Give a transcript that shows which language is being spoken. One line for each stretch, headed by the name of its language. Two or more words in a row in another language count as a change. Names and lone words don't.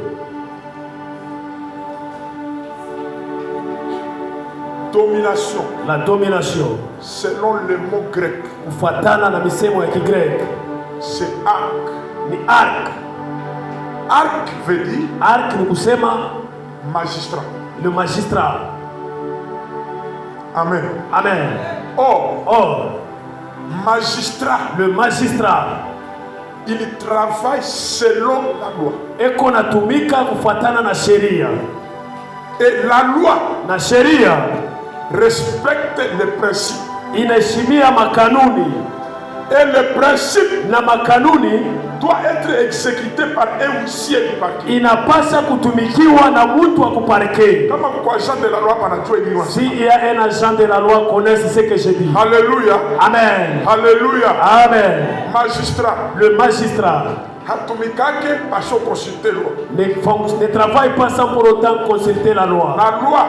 French: Domination. La domination. Selon le mot grec. C'est arc. Ni arc. Arc veut dire
Swahili: arc ni kusema
French: magistrat. Le magistrat. Amen. Amen. Or, magistrat. Le magistrat, il travaille selon la loi.
Swahili: Eko natumika kufuatana na sheria.
French: Et la loi
Swahili: na sheria
French: respecte les principes.
Swahili: Inaheshimia makanuni.
French: Et le principe
Swahili: na makanuni
French: doit être exécuté par un huissier du parquet.
Swahili: Inapasha kutumikiwa na mtu wa kuparquet. Kama kwa
French: agent de la loi
Swahili: panajua hiyo.
French: Si il y a un agent de la loi connaît ce que je dis. Alléluia. Amen. Alléluia. Amen. Magistrat. Le magistrat ne travaille pas sans pour autant consulter la loi. La loi.